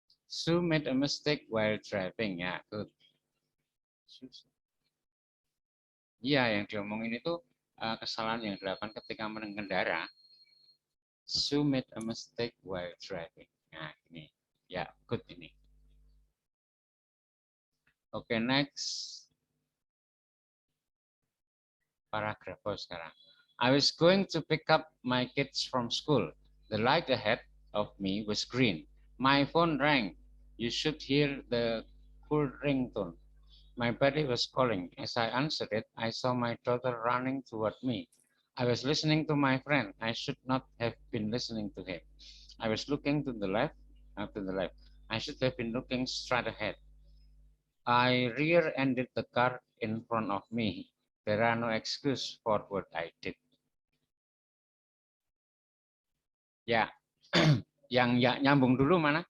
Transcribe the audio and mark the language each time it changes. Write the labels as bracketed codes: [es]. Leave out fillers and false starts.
[en] Sue made a mistake while driving. [id] Ya, good. Iya, yang diomongin itu kesalahan yang dilakukan ketika mengendara. [en] Sue made a mistake while driving. [id] Nah, ini. Ya, good ini. Oke, next. Paragraf sekarang. [en] I was going to pick up my kids from school. The light ahead of me was green. My phone rang. You should hear the cool ringtone. My buddy was calling. As I answered it, I saw my daughter running toward me. I was listening to my friend. I should not have been listening to him. I was looking to the left. I should have been looking straight ahead. I rear-ended the car in front of me. There are no excuse for what I did. [id] Ya, yang ya nyambung dulu mana?